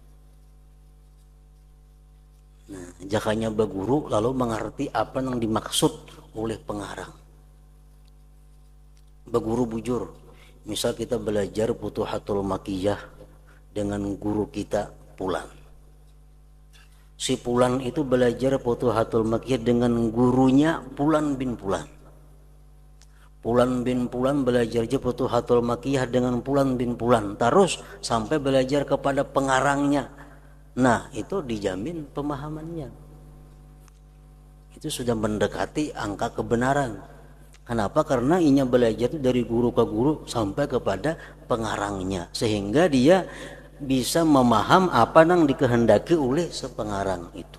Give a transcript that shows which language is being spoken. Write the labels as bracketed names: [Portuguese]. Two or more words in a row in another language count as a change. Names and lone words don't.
[Indonesian] Nah, jakanya baguru lalu mengerti apa yang dimaksud oleh pengarang. Baguru bujur, misal kita belajar Futuhatul Makiyah dengan guru kita Pulan. Si Pulan itu belajar Futuhatul Makiyah dengan gurunya Pulan bin Pulan. Pulan bin Pulan belajar Futuhatul Makiyah dengan Pulan bin Pulan. Terus sampai belajar kepada pengarangnya. Nah, itu dijamin pemahamannya. Itu sudah mendekati angka kebenaran. Kenapa? Karena inya belajar itu dari guru ke guru sampai kepada pengarangnya. Sehingga dia bisa memaham apa yang dikehendaki oleh sepengarang itu.